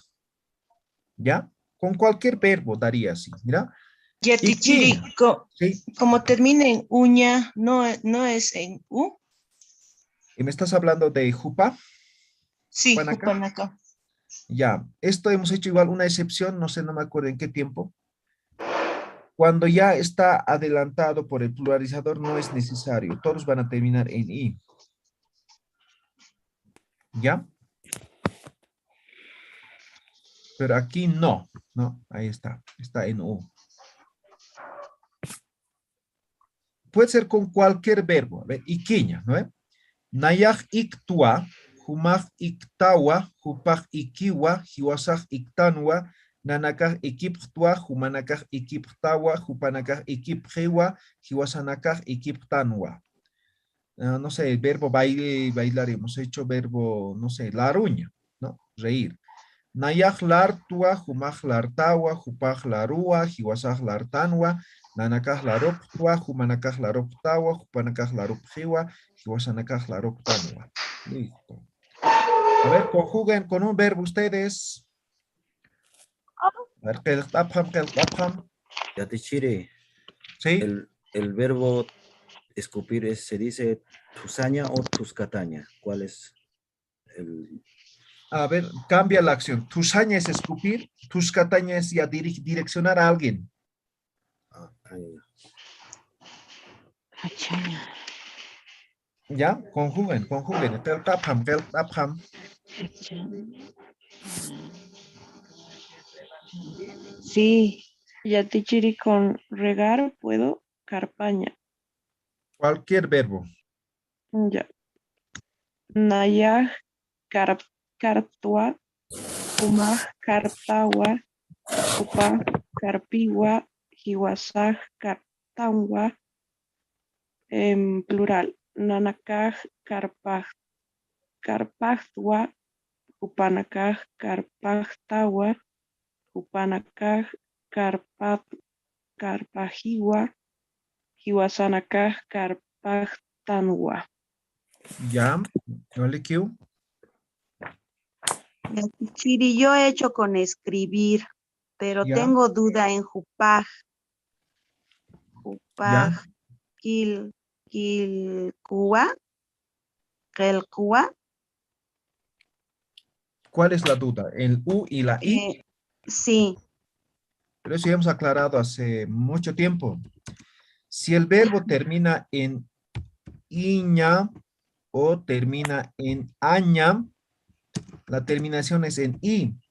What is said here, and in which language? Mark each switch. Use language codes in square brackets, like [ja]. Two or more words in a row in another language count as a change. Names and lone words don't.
[es] ¿Ya? Con cualquier verbo daría así. Mira. Yatichiri, ¿Sí? como termina en uña, no es en u. ¿Y me estás hablando de jupa? Sí, Hupanaka. Hupanaka. Ya, esto hemos hecho igual una excepción, no sé, no me acuerdo en qué tiempo. Cuando ya está adelantado por el pluralizador no es necesario, todos van a terminar en i. ¿Ya? Pero aquí no, ¿no? Ahí está en u. Puede ser con cualquier verbo, a ver, iquiña, ¿no? [ay] Nayaj iktua, humaj iktawa, hupaj ikiwa, hiwasaj iktanwa, Nanakaj ikiptua, humanakaj ikiptawa, hupanakaj ikipjewa, hiwasanakaj ikiptanwa. [es] No sé, el verbo bailar, hemos hecho verbo, no sé, la ruña, ¿no? Reír. [ay] Nayaj lartua, humaj lartawa, hupaj larua, hiwasaj lartanwa, nanakaj laroptua, humanakaj laroptawa, hupanakaj laropjiwa, hiwasanakaj laroptanwa. [es] Listo. A ver, conjuguen con un verbo ustedes. A ver, keltapam. Yatichiri. Sí. El verbo escupir se dice tusaña o tuscataña. ¿Cuál es el...? A ver, cambia la acción. Tusaña es escupir, tuscataña es ya direccionar a alguien. Ya, conjuguen. Keltapam. Sí, Yatichiri con regar puedo, carpaña. Cualquier verbo. Ya. [ay] Nayaj cartua, humaj cartawa, upaj carpiwa, hiwasaj cartanwa, [es] en plural. [ay] Nanakaj carpajtua, upanakaj carpajtawa, upanakaj carpajiwa, hiwasanakaj carpajtanwa. [es] Ya, ¿vale, Q? Chiri, yo he hecho con escribir, pero Ya. tengo duda en jupaj. Ya. [ay] Jupaj, kilkua, kelkua. [es] ¿Cuál es la duda? ¿El U y la I? Sí. Pero eso ya hemos aclarado hace mucho tiempo. Si el verbo termina en iña o termina en aña, la terminación es en I.